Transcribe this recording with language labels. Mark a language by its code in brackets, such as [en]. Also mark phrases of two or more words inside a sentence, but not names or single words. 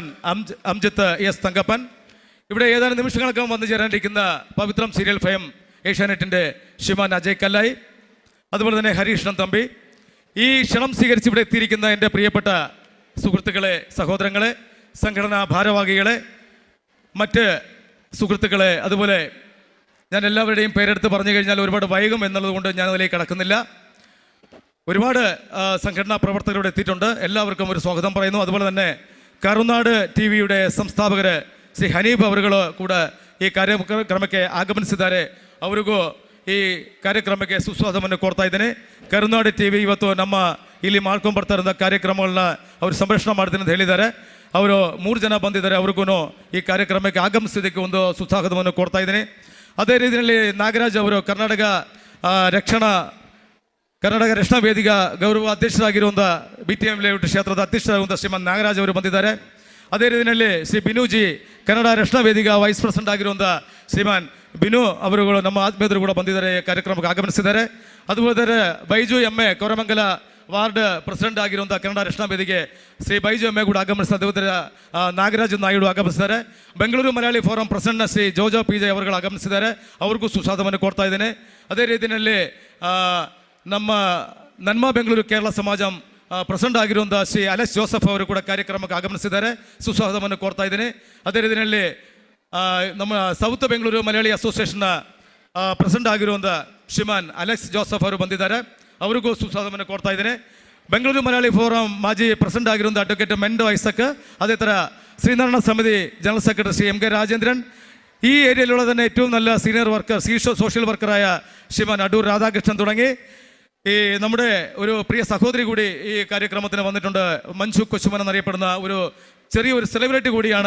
[ml] അംജിത്ത് എസ് തങ്കപ്പൻ, ഇവിടെ ഏതാനും നിമിഷങ്ങൾക്കും വന്നു ചേരാനിരിക്കുന്ന പവിത്രം സീരിയൽ ഫയം ഏഷ്യാനെറ്റിൻ്റെ ശ്രീമാൻ അജയ് കല്ലായി, അതുപോലെ തന്നെ ഹരീഷ്ണൻ തമ്പി, ഈ ക്ഷണം സ്വീകരിച്ച് ഇവിടെ എത്തിയിരിക്കുന്ന എൻ്റെ പ്രിയപ്പെട്ട സുഹൃത്തുക്കളെ, സഹോദരങ്ങളെ, സംഘടനാ ഭാരവാഹികളെ, മറ്റ് സുഹൃത്തുക്കളെ, അതുപോലെ ഞാൻ എല്ലാവരുടെയും പേരെടുത്ത് പറഞ്ഞു കഴിഞ്ഞാൽ ഒരുപാട് വൈകും എന്നുള്ളത് കൊണ്ട് ഞാൻ അതിലേക്ക് കടക്കുന്നില്ല. ഒരുപാട് സംഘടനാ പ്രവർത്തകരോട് എത്തിയിട്ടുണ്ട്. എല്ലാവർക്കും ഒരു സ്വാഗതം പറയുന്നു. അതുപോലെ തന്നെ കരുനാട് TV [kn] ಸಂಸ್ಥಾಪಕರ ಶ್ರೀ ಹನೀಫ್ ಅವರುಗಳು ಕೂಡ ಈ ಕಾರ್ಯಕ್ರಮಕ್ಕೆ ಆಗಮಿಸಿದ್ದಾರೆ. ಅವರಿಗೂ ಈ ಕಾರ್ಯಕ್ರಮಕ್ಕೆ ಸುಸ್ವಾಗತವನ್ನು ಕೋರ್ತಾ ಇದ್ದೇನೆ. ಕರುನಾಡು TV ಇವತ್ತು ನಮ್ಮ ಇಲ್ಲಿ ಮಾಡ್ಕೊಂಡು ಬರ್ತಾ ಇರೋ ಕಾರ್ಯಕ್ರಮಗಳನ್ನ ಅವರು ಸಂರಕ್ಷಣೆ ಮಾಡ್ತೀನಿ ಅಂತ ಹೇಳಿದ್ದಾರೆ. ಅವರು 3 ಜನ ಬಂದಿದ್ದಾರೆ. ಅವ್ರಿಗೂ ಈ ಕಾರ್ಯಕ್ರಮಕ್ಕೆ ಆಗಮಿಸಿದ್ದಕ್ಕೆ ಒಂದು ಸುಸ್ವಾಗತವನ್ನು ಕೋರ್ತಾ ಇದ್ದೀನಿ. ಅದೇ ರೀತಿಯಲ್ಲಿ ನಾಗರಾಜ್ ಅವರು ಕರ್ನಾಟಕ ರಕ್ಷಣಾ ವೇದಿಕಾ ಗೌರವ ಅಧ್ಯಕ್ಷರಾಗಿರುವಂಥ BTM ಲೇಔಟ್ ಕ್ಷೇತ್ರದ ಅಧ್ಯಕ್ಷರಾಗಿರುವಂಥ ಶ್ರೀಮಂತ್ ನಾಗರಾಜ್ ಅವರು ಬಂದಿದ್ದಾರೆ. ಅದೇ ರೀತಿಯಲ್ಲಿ ಶ್ರೀ ಬಿನುಜಿ ಕನ್ನಡ ರಕ್ಷಣಾ ವೇದಿಕಾ [en] vice president [kn] ಆಗಿರುವಂಥ ಶ್ರೀಮಾನ್ ಬಿನು ಅವರುಗಳು ನಮ್ಮ ಆತ್ಮೀಯರು ಕೂಡ ಬಂದಿದ್ದಾರೆ, ಕಾರ್ಯಕ್ರಮಕ್ಕೆ ಆಗಮಿಸಿದ್ದಾರೆ. അതുപോലെ ബൈജു MA ಕೋರಮಂಗಲ [en] ward president [kn] ಆಗಿರುವಂಥ ಕನ್ನಡ ರಕ್ಷಣಾ ವೇದಿಕೆ ಶ್ರೀ ಬೈಜು MA ಕೂಡ ಆಗಮಿಸಿದ ನಾಗರಾಜ್ ನಾಯ್ಡು ಆಗಮಿಸಿದ್ದಾರೆ. ಬೆಂಗಳೂರು ಮಲಯಾಳಿ ಫೋರಂ ಪ್ರೆಸಿಡೆಂಟ್ ಶ್ರೀ ಜೋಜೋ PJ ಅವರುಗಳು ಆಗಮಿಸಿದ್ದಾರೆ. ಅವ್ರಿಗೂ ಸುಸ್ವಾಗತವನ್ನು ಕೋರ್ತಾ ಇದ್ದೇನೆ. ಅದೇ ರೀತಿಯಲ್ಲಿ ನಮ್ಮ ನನ್ಮ ಬೆಂಗಳೂರು ಕೇರಳ ಸಮಾಜಂ ಪ್ರೆಸಿಡೆಂಟ್ ಆಗಿರುವಂಥ ಶ್ರೀ ಅಲೆಕ್ಸ್ ಜೋಸಫ್ ಅವರು ಕೂಡ ಕಾರ್ಯಕ್ರಮಕ್ಕೆ ಆಗಮಿಸಿದ್ದಾರೆ. ಸುಸ್ವಾಗತವನ್ನು ಕೋರ್ತಾ ಇದ್ದೀನಿ. ಅದೇ ರೀತಿಯಲ್ಲಿ ನಮ್ಮ ಸೌತ್ ಬೆಂಗಳೂರು ಮಲಯಾಳಿ ಅಸೋಸಿಯೇಷನ್ನ ಪ್ರೆಸಿಡೆಂಟ್ ಆಗಿರುವಂಥ ಶ್ರೀಮಾನ್ ಅಲೆಕ್ಸ್ ಜೋಸಫ್ ಅವರು ಬಂದಿದ್ದಾರೆ. ಅವರಿಗೂ ಸುಸ್ವಾಗತವನ್ನು ಕೋರ್ತಾ ಇದ್ದೇನೆ. ಬೆಂಗಳೂರು ಮಲಯಾಳಿ ಫೋರಂ ಮಾಜಿ ಪ್ರೆಸಿಡೆಂಟ್ ಆಗಿರುವಂಥ ಅಡ್ವೊಕೇಟ್ ಮೆಂಡೋ ಐಸಕ್, ಅದೇ ಥರ [ml] ശ്രീനാരായണ സമിതി [en] general secretary [ml] ശ്രീ MK രാജേന്ദ്രൻ, ഈ ഏരിയയിലുള്ള തന്നെ ഏറ്റവും നല്ല [en] senior worker social [ml] വർക്കറായ ശ്രീമാൻ അടൂർ രാധാകൃഷ്ണൻ തുടങ്ങി ഈ നമ്മുടെ ഒരു പ്രിയ സഹോദരി കൂടി ഈ കാര്യക്രമത്തിന് വന്നിട്ടുണ്ട്. മഞ്ജു കൊച്ചുമൻ എന്നറിയപ്പെടുന്ന ഒരു ചെറിയൊരു സെലിബ്രിറ്റി കൂടിയാണ്.